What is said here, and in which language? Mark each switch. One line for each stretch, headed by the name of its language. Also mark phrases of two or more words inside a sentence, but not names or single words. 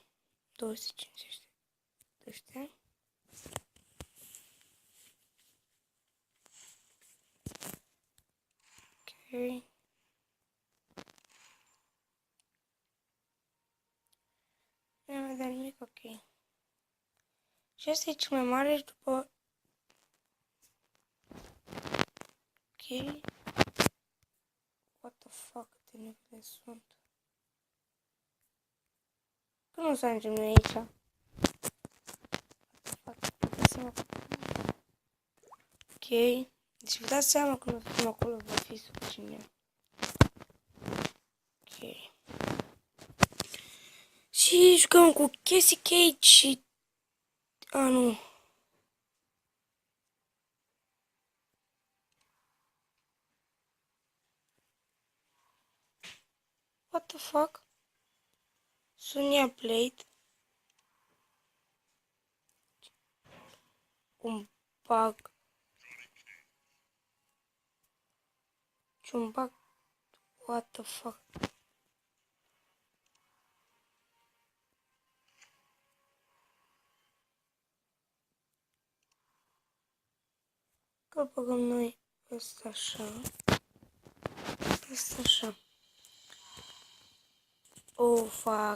Romanian: 250 de ăștia. Ok. Nu mai vedea nimic, ok. Și asta e cel mai mare și după... Ok.
English: What the fuck,
Romanian: câte nivele sunt. Că nu o să ajungem noi aici.
English: What the fuck,
Romanian: ok. Deci vă dați seama că nu suntem acolo, va fi suficient. Ok. Și jucăm cu Cassie Cage și... A, nu.
English: What the fuck?
Romanian: Sonya Blade. Un bug. Ce un bug?
English: What the fuck?
Romanian: Că băgăm noi ăsta așa. Ăsta așa.
English: Oh, fuck.